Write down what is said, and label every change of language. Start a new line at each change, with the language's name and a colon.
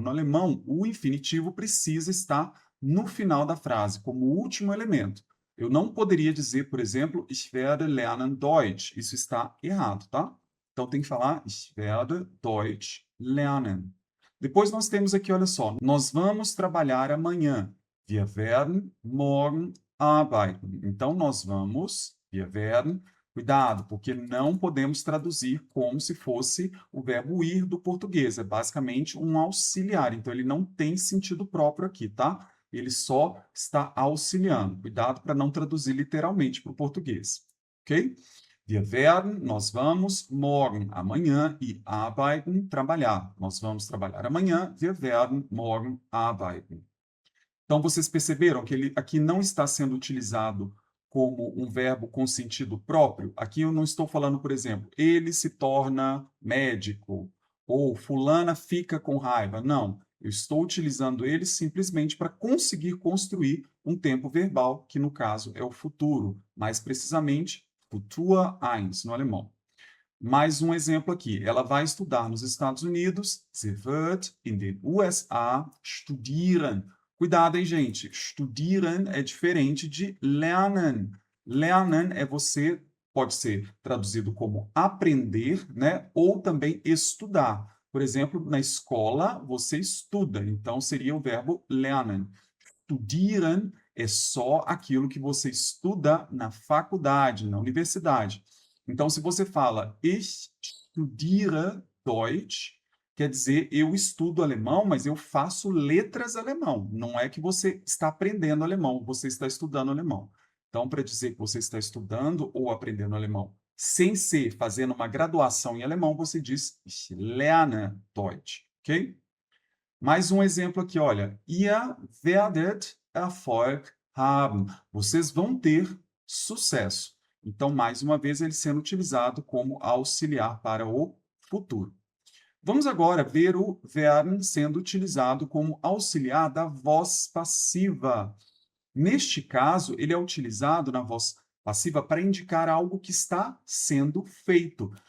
Portuguese: No alemão, o infinitivo precisa estar no final da frase, como último elemento. Eu não poderia dizer, por exemplo,
German: ich werde lernen Deutsch.
Portuguese: Isso está errado, tá? Então tem que falar
German: ich werde Deutsch lernen.
Portuguese: Depois nós temos aqui, olha só, nós vamos trabalhar amanhã.
German: Wir werden morgen arbeiten.
Portuguese: Então nós vamos,
German: wir werden,
Portuguese: cuidado, porque não podemos traduzir como se fosse o verbo ir do português. É basicamente um auxiliar, então ele não tem sentido próprio aqui, tá? Ele só está auxiliando. Cuidado para não traduzir literalmente para o português, ok?
German: Wir werden,
Portuguese: nós vamos, morgen, amanhã, e arbeiten, trabalhar. Nós vamos trabalhar amanhã,
German: wir werden morgen arbeiten.
Portuguese: Então, vocês perceberam que ele aqui não está sendo utilizado como um verbo com sentido próprio? Aqui eu não estou falando, por exemplo, ele se torna médico, ou fulana fica com raiva. Não, eu estou utilizando ele simplesmente para conseguir construir um tempo verbal, que no caso é o futuro, mais precisamente, Futur 1 no alemão. Mais um exemplo aqui. Ela vai estudar nos Estados Unidos.
German: Sie wird in den USA studieren.
Portuguese: Cuidado, hein, gente? Studieren é diferente de lernen. Lernen é você, pode ser traduzido como aprender, né? Ou também estudar. Por exemplo, na escola você estuda, então seria o verbo lernen. Studieren é só aquilo que você estuda na faculdade, na universidade. Então, se você fala
German: ich studiere Deutsch,
Portuguese: quer dizer eu estudo alemão, mas eu faço letras alemão. Não é que você está aprendendo alemão, você está estudando alemão. Então, para dizer que você está estudando ou aprendendo alemão sem ser fazendo uma graduação em alemão, você diz
German: ich lerne Deutsch,
Portuguese: ok? Mais um exemplo aqui, olha.
German: Ihr werdet Erfolg haben.
Portuguese: Vocês vão ter sucesso. Então, mais uma vez, ele sendo utilizado como auxiliar para o futuro. Vamos agora ver o werden sendo utilizado como auxiliar da voz passiva. Neste caso, ele é utilizado na voz passiva para indicar algo que está sendo feito.